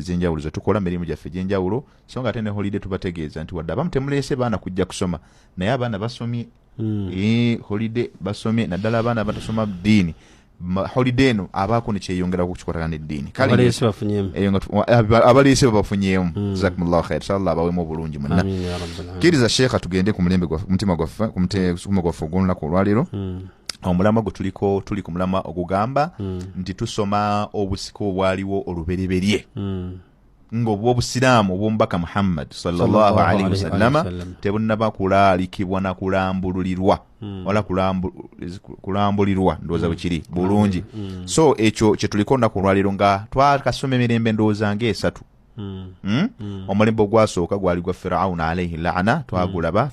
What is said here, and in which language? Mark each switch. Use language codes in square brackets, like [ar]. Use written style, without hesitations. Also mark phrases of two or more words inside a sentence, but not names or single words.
[lg] ez'enjawulo ze tukola mirimu gyaffe egy'enjawulo so nga ate ne holiday tubategeeza nti wadde abamu temuleese baana kujja kusoma naye abaana basomye holiday basomye naddala abaana batasoma ddiini holiday eno abaako ne kyeyongerako kukikwatagana n'eddiini abaleese babafunyeemu [ar] جزاكم الله خير إن شاء الله [lg] abawemu obulungi munna kiriza sheekha tugende ku mulembe mutima gwaffe ogw'olunaku olwaleero omulamwa gwe tuli ku mulamwa ogugamba nti tusoma obusika obwaliwo olubereberye ng'obw'obusiraamu obw'omubaka Muhammad [ar] صلى الله عليه وسلم [lg] tebunnaba kulaalikibwa na kulambululirwa wala kulambulirwa ndowooza bwe kiri bulungi. So ekyo kye tuliko nnaku lwaleero nga twakasoma emirembe ndowooza ng'esatu. Omulembe ogwasooka gwali gwa Firawuna [ar] عليه لعنة, [lg] twagulaba.